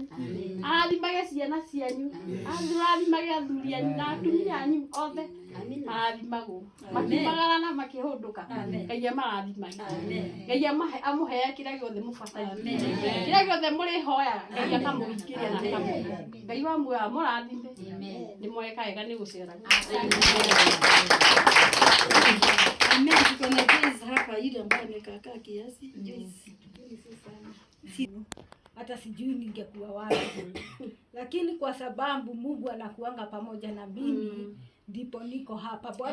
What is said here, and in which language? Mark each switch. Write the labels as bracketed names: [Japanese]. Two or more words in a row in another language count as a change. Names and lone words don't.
[Kikuyu] Arathimage ciana cianyu. Arathimage athuri anyu na atumia anyu othe. Arathimagwo. Makiumagarana makĩhũndũka. Ngai amarathimage. Ngai amũheage kĩrĩa gĩothe mũbataire. Kĩrĩa gĩothe mũrĩhoyaga Ngai akamũhingĩria na akamũhe. Ngai wa muoyo mũrathime. Ndĩmweka wega nĩ gũcera. Amen. [Swahili] Tuko na Joyce hapa ile ambayo amekaa kiasi. Joyce sana. Hata sijui ningekuwa wapi. Lakini kwa sababu Mungu anakuanga pamoja na mimi ndipo niko hapa.